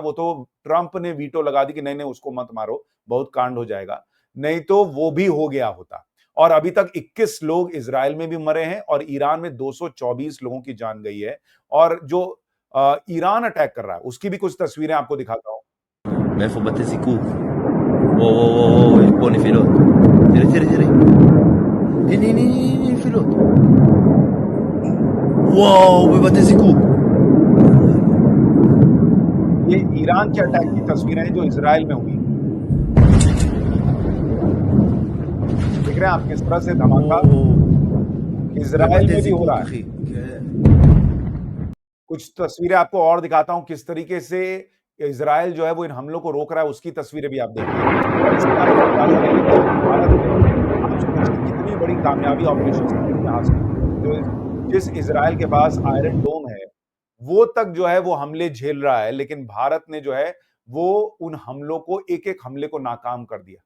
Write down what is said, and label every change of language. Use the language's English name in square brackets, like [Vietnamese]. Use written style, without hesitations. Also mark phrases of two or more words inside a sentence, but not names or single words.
[Hindi] वो तो ट्रंप ने वीटो लगा दी कि नहीं नहीं उसको मत मारो, बहुत कांड हो जाएगा। नहीं तो वो भी हो गया होता। और अभी तक 21 लोग इजराइल में भी मरे हैं और ईरान में 224 लोगों की जान गई है। और जो ईरान अटैक कर रहा है उसकी भी कुछ तस्वीरें आपको दिखाता हूं। [Hebrew] מאיפה בתי זיקוק? וואו וואו וואו וואו, יש פה נפילות. תראי. הנה נפילות. וואו, בבתי זיקוק. [Hindi] ये ईरान के अटैक की तस्वीरें हैं जो इजराइल में हुई। देख रहे हैं आप किस तरह से धमाका इजराइल [Hebrew] בבתי [Hindi] में भी हो [Hebrew] זיקוק, [Hindi] रहा है। [Hebrew] אחי. כן. [Hindi] कुछ तस्वीरें आपको और दिखाता हूं किस तरीके से इजराइल जो है वो इन हमलों को रोक रहा है, उसकी तस्वीरें भी आप देखिए। और इसके बारे में अंदाजा लगाइए कि भारत ने आप सोचिए कितनी बड़ी कामयाबी ऑपरेशन सिंदूर में हासिल की। जो जिस इजराइल के पास आयरन डोम है, वो तक जो है वो हमले झेल रहा है, लेकिन भारत ने जो है वो उन हमलों को, एक-एक हमले को नाकाम कर दिया।